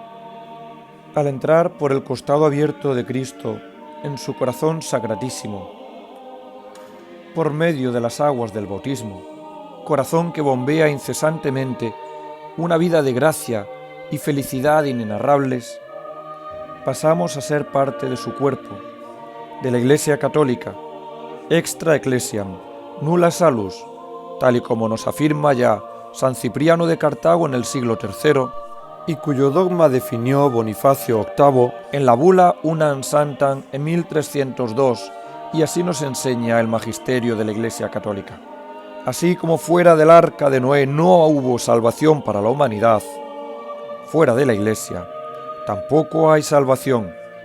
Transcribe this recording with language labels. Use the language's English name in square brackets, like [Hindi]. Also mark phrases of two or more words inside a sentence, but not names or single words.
[Spanish] Al entrar por el costado abierto de Cristo en su corazón sacratísimo, por medio de las aguas del bautismo, corazón que bombea incesantemente una vida de gracia y felicidad inenarrables, pasamos a ser parte de su cuerpo, de la Iglesia Católica, [Latin] extra ecclesiam, nulla salus, [Spanish] tal y como nos afirma ya San Cipriano de Cartago en el siglo III, y cuyo dogma definió Bonifacio VIII en la bula Unam Santam en 1302, y así nos enseña el magisterio de la Iglesia Católica. Así como fuera del arca de Noé no hubo salvación para la humanidad, fuera de la Iglesia tampoco hay salvación.